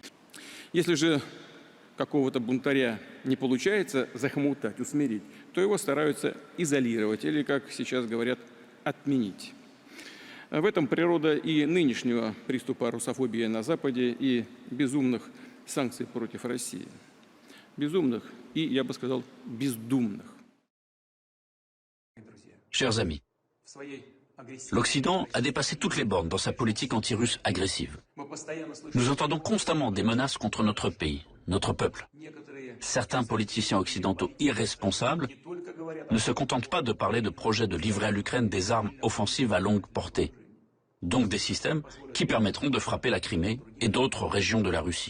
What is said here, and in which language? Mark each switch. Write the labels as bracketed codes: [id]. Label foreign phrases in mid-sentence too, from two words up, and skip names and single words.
[ru] Если же какого-то бунтаря не получается захомутать, усмирить, то его стараются изолировать или, как сейчас говорят, отменить. В этом природа и нынешнего приступа русофобии на Западе и безумных санкций против России. Безумных и, я бы сказал, бездумных. [fr] Chers amis, l'Occident a dépassé toutes les bornes dans sa politique anti-russe agressive. Nous entendons constamment des menaces contre notre pays, notre peuple. Certains politiciens occidentaux irresponsables ne se contentent pas de parler de projets de livrer à l'Ukraine des armes offensives à longue portée, donc des systèmes qui permettront de frapper la Crimée et d'autres régions de la Russie.